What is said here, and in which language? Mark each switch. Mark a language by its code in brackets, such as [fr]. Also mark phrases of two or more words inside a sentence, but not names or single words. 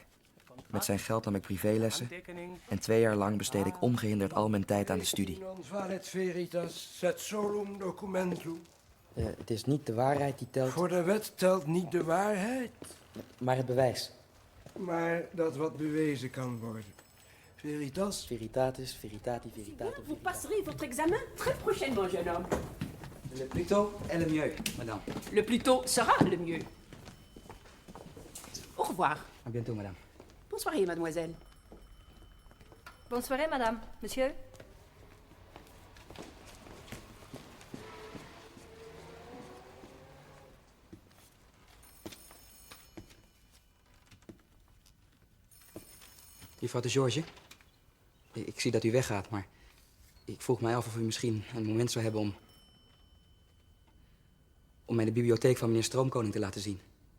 [nl] Met zijn geld nam ik privélessen en 2 jaar lang besteed ik ongehinderd al mijn tijd aan de studie. Het is niet de waarheid die telt. Voor de wet telt niet de waarheid. Maar het bewijs. Maar dat wat bewezen kan worden. [la] Veritas. Veritatis, veritati, veritatum. [fr] Vous passerez votre examen très prochainement, jeune homme. Le plus tôt est le mieux, madame. Le plus tôt sera le mieux. Au revoir. À bientôt, madame. Bonsoir, mademoiselle. Bonsoir, madame. Monsieur. [nl] Juffrouw de George, ik zie dat u weggaat, maar ik vroeg mij af of u misschien een moment zou hebben om mij de bibliotheek van meneer Stroomkoning te laten zien.